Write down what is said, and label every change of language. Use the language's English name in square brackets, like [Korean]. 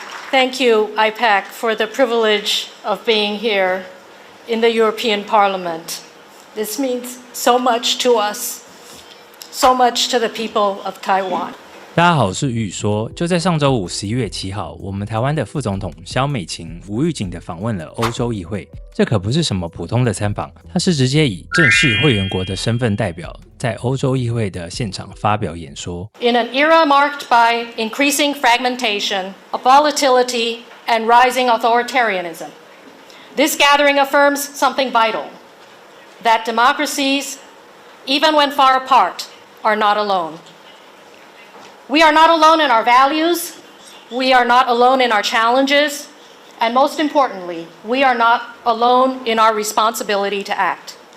[English] Thank you, IPAC, for the privilege of being here in the European Parliament. This means so much to us, so much to the people of Taiwan. [Chinese] 大家好，我是宇说。就在上周五11月7号，我们台湾的副总统萧美琴无预警地访问了欧洲议会。这可不是什么普通的参访，他是直接以正式会员国的身份代表，在欧洲议会的现场发表演说。 [English] In an era marked by increasing fragmentation, volatility, and rising authoritarianism, this gathering affirms something vital: that democracies, even when far apart, are not alone.We are not alone in our values, we are not alone in our challenges, and most importantly, we are not alone in our responsibility to act.